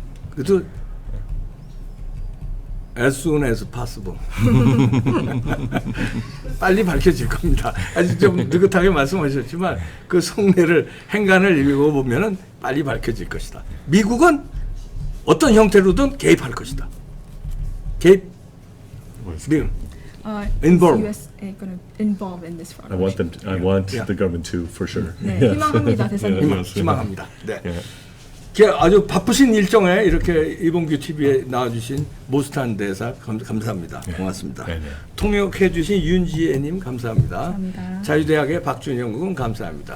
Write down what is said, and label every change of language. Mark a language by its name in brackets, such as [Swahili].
[Korean] 그래도 [English] as soon as possible [Korean] 빨리 밝혀질 겁니다. 아직 좀 느긋하게 말씀하셨지만 그 속내를 행간을 읽어보면은 빨리 밝혀질 것이다. 미국은 어떤 형태로든 개입할 것이다. 개입 involve. [English] USA going to involve in this I want them. I want Yeah. the government to, for sure. [Korean] 네, 희망합니다, 대사님. 희망합니다. 네. [English] Yeah. [Korean] 아주 바쁘신 일정에 이렇게 이봉규 TV에 나와주신 모스탄 대사 감사합니다. 고맙습니다. 네, 네. 통역해주신 윤지혜님 감사합니다. 감사합니다. 자유대학의 박준영 군 감사합니다.